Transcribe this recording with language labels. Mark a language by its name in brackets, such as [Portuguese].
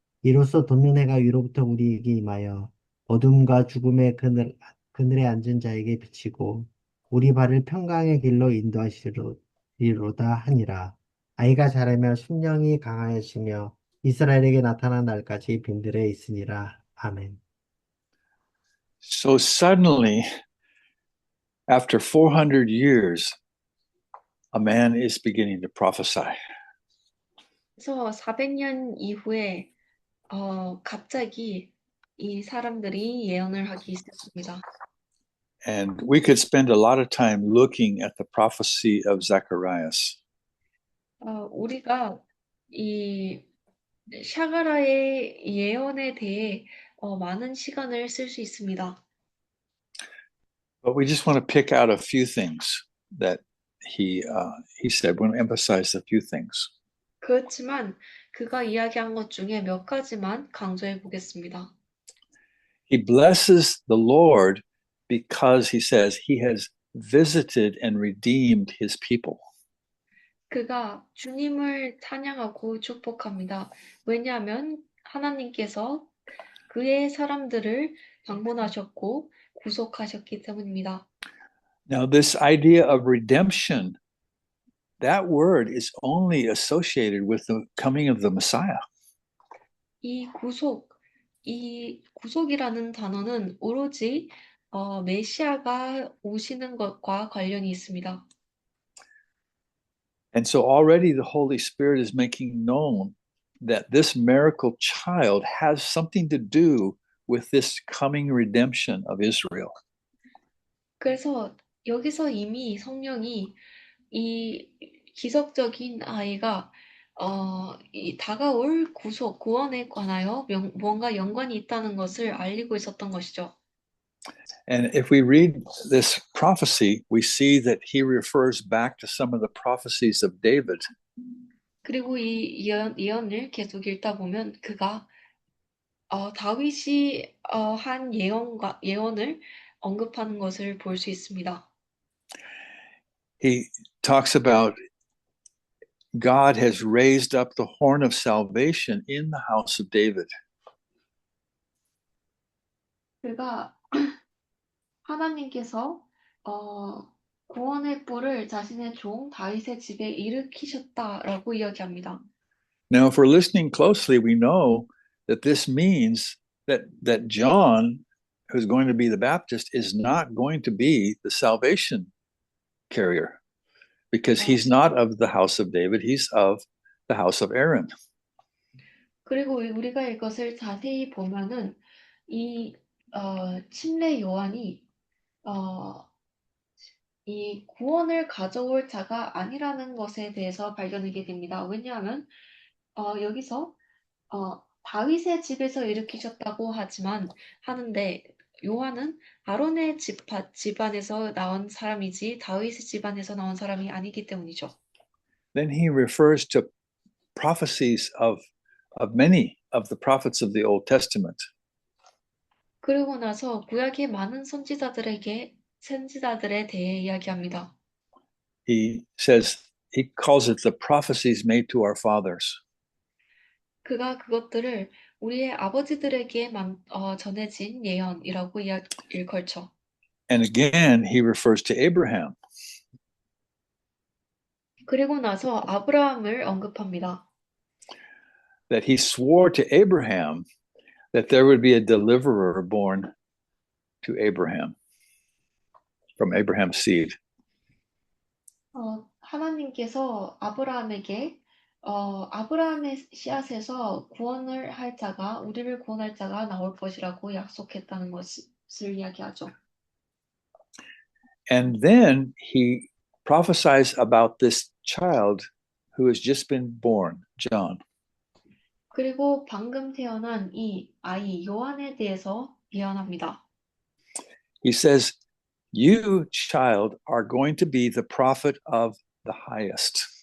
[Korean] 이로써 돋는 해가 위로부터 우리에게 임하여 어둠과 죽음의 그늘에 앉은 자에게 비치고 우리 발을 평강의 길로 인도하시리로다 하니라. 아이가 자라며 심령이 강하여지며 이스라엘에게 나타난 날까지 빈들에 있으니라. 아멘. [English] So suddenly, after 400 years, a man is beginning to prophesy. [Korean] 그래서 400년 이후에 갑자기 이 사람들이 예언을 하기 시작합니다. [English] And we could spend a lot of time looking at the prophecy of Zacharias. [Korean] 우리가 이 샤가라의 예언에 대해 많은 시간을 쓸 수 있습니다. [English] But we just want to pick out a few things that he said. We want to emphasize a few things. [Korean] 그렇지만 그가 이야기한 것 중에 몇 가지만 강조해 보겠습니다. [English] He blesses the Lord because he says he has visited and redeemed his people. [Korean] 그가 주님을 찬양하고 축복합니다. 왜냐하면 하나님께서 그의 사람들을 방문하셨고 구속하셨기 때문입니다. [English] Now, this idea of redemption, that word is only associated with the coming of the Messiah. [Korean] 이 구속이라는 단어는 오로지 메시아가 오시는 것과 관련이 있습니다. [English] And so already the Holy Spirit is making known that this miracle child has something to do with this coming redemption of Israel. [Korean] 그래서 여기서 이미 성령이 이 기적적인 아이가 이 다가올 구원에 관하여 뭔가 연관이 있다는 것을 알리고 있었던 것이죠. [English] And if we read this prophecy, we see that he refers back to some of the prophecies of David. [Korean] 그리고 이 예언을 계속 읽다 보면 그가 다윗이 한 예언을 언급하는 것을 볼 수 있습니다. [English] He talks about God has raised up the horn of salvation in the house of David. [Korean] 그가 하나님께서 구원의 뿔을 자신의 종 다윗의 집에 일으키셨다라고 이야기합니다. [English] Now, if we're listening closely, we know that this means that John, who's going to be the Baptist, is not going to be the salvation carrier, because he's not of the house of David, he's of the house of Aaron. [Korean] 그리고 우리가 이것을 자세히 보면은 이 침례 요한이 이 구원을 가져올 자가 아니라는 것에 대해서 발견하게 됩니다. 왜냐하면 여기서 다윗의 집에서 일으키셨다고 하는데 요한은 아론의 집안에서 나온 사람이지 다윗의 집안에서 나온 사람이 아니기 때문이죠. [English] Then he refers to prophecies of many of the prophets of the Old Testament. [Korean] 그리고 나서 구약의 많은 선지자들에 대해 이야기합니다. [English] He calls it the prophecies made to our fathers. [Korean] 그가 그것들을 우리의 아버지들에게 전해진 예언이라고 일컬죠. [English] And again, he refers to Abraham. [Korean] 그리고 나서 아브라함을 언급합니다. [English] That he swore to Abraham that there would be a deliverer born to Abraham from Abraham's seed. [Korean] 하나님께서 아브라함에게 아브라함의 씨앗에서 우리를 구원할 자가 나올 것이라고 약속했다는 것을 이야기하죠. [English] And then he prophesies about this child who has just been born, John. [Korean] 그리고 방금 태어난 이 아이 요한에 대해서 예언합니다. [English] He says, "You, child, are going to be the prophet of the highest."